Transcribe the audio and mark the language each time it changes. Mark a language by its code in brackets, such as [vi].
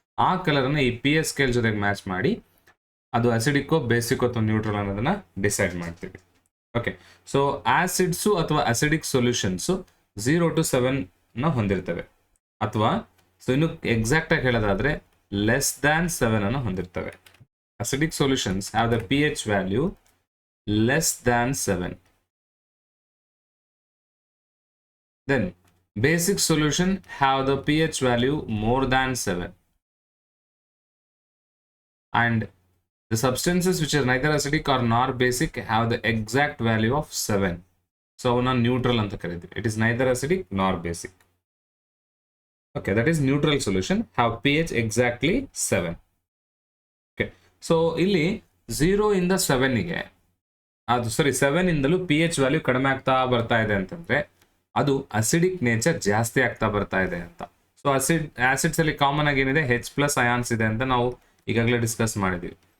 [kn] ಆ ಕಲರ್ ಅನ್ನ ಈ pH ಸ್ಕೇಲ್ ಜೊತೆಗೆ ಮ್ಯಾಚ್ ಮಾಡಿ ಅದು ಅಸಿಡಿಕ್ಕೋ ಬೇಸಿಕ್ಕೋ ಅಥವಾ ನ್ಯೂಟ್ರಲ್ ಅನ್ನೋದನ್ನ ಡಿಸೈಡ್ ಮಾಡ್ತೀವಿ. ಓಕೆ, ಸೊ ಆಸಿಡ್ಸು ಅಥವಾ ಅಸಿಡಿಕ್ ಸೊಲ್ಯೂಷನ್ಸು 0 to 7 ನ ಹೊಂದಿರ್ತವೆ, ಅಥವಾ ಸೊ ಇನ್ನು ಎಕ್ಸಾಕ್ಟ್ ಆಗಿ ಹೇಳೋದಾದ್ರೆ [en] less than 7 [kn] ಅನ್ನು ಹೊಂದಿರ್ತವೆ. [en] Acidic solutions have the P H value less than 7. Then basic solution have the pH value more than 7. And the substances which are neither acidic or nor basic have the exact value of 7. So [kn] avana neutral anta karitivi. [en] It is neither acidic nor basic. Okay, that is neutral solution have pH exactly 7. [kn] Okay, so ಇಲ್ಲಿ 0 ಇಂದ 7 ಗೆ ಅದು 7 ಇಂದಲೂ pH value ಕಡಿಮೆ ಆಗ್ತಾ ಬರ್ತಾ ಇದೆ ಅಂತಂದ್ರೆ ಅದು ಅಸಿಡಿಕ್ ನೇಚರ್ ಜಾಸ್ತಿ ಆಗ್ತಾ ಬರ್ತಾ ಇದೆ ಅಂತ. ಸೊ ಆಸಿಡ್ಸ್ ಅಲ್ಲಿ ಕಾಮನ್ ಆಗಿ ಏನಿದೆ H+ ಅಯಾನ್ಸ್ ಇದೆ ಅಂತ ನಾವು ಈಗಾಗಲೇ ಡಿಸ್ಕಸ್ ಮಾಡಿದ್ವಿ.